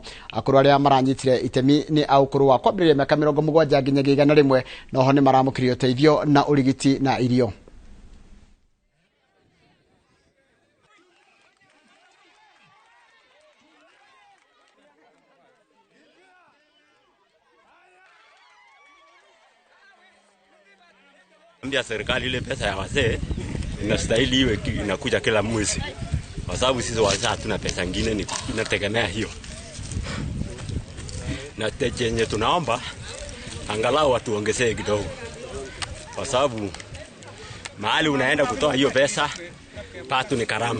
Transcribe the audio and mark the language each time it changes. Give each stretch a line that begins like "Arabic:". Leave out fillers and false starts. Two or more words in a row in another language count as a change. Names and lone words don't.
Kikuyu: Akũrũ arĩa maranyitire itemi ni aũkũrũ wa kwambĩrĩria mĩaka 70 nginyagia 100, na oho ni maramũkĩrio ũteithio na ũrigiti na irio.
Swahili: Mbia serikali ile pesa ya wazee inastahili iwe inakuja kila mwezi, kwa sababu sisi wazee hatuna pesa nyingine, ni inategemea hiyo. Na chenye tunaomba angalau watuongezee kidogo, kwa sababu mahali unaenda kutoa hiyo pesa pato ni karama.